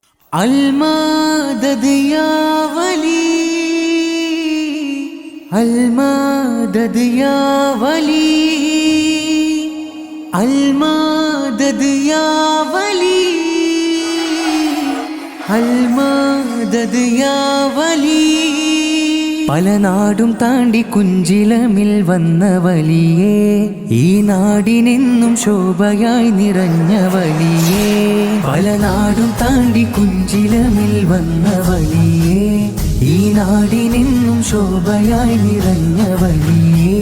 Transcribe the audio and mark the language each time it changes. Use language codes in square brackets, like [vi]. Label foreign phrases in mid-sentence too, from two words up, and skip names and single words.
[ar] المدد يا ولي المدد يا ولي المدد يا ولي المدد يا ولي [ml] പല നാടും താണ്ടി കുഞ്ചിലമിൽ വന്ന വലിയേ, ഈ നാടിനെന്നും ശോഭയായി നിറഞ്ഞ വലിയേ. പല നാടും താണ്ടി കുഞ്ചിലമിൽ വന്ന വലിയേ, ഈ നാടിനെന്നും ശോഭയായി നിറഞ്ഞ വലിയേ.